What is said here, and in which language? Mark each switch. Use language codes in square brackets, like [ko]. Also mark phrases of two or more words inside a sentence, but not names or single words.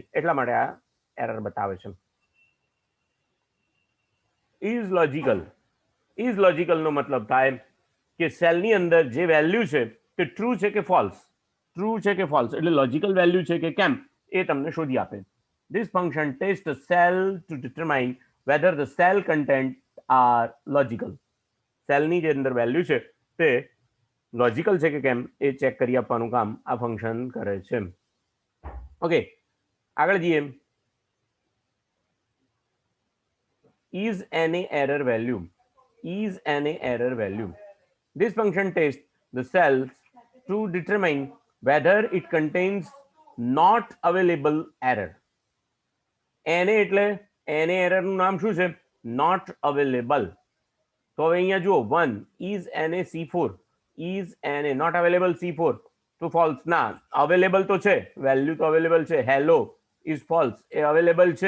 [gu] એટલા માટે આ એરર બતાવે છે. [en] is logical, is logical [gu] નો મતલબ થાય કે સેલની અંદર જે વેલ્યુ છે તે ટ્રુ છે કે ફોલ્સ, ટ્રુ છે કે ફોલ્સ, એટલે [en] logical value [gu] છે કે કેમ એ તમને શોધી આપે. [en] This function tests the cell to determine whether the cell content are logical. [gu] સેલની જે અંદર વેલ્યુ છે તે લોજિકલ છે કે કેમ એ ચેક કરી આપવાનું કામ આ ફંક્શન કરે છે. ઓકે, આગળ જઈએ. [en] Is any error value, is any error value. This function tests the cells to determine whether it contains not available error. [gu] એને એટલે એને એરર નું નામ શું છે? [en] not available. [gu] તો હવે અહીંયા જુઓ, 1 [en] is NA [gu] C4, [en] is NA not available [gu] C4 તો ફોલ્સ. ના, અવેલેબલ તો છે, વેલ્યુ તો અવેલેબલ છે. [en] hello is false, [gu] એ અવેલેબલ છે.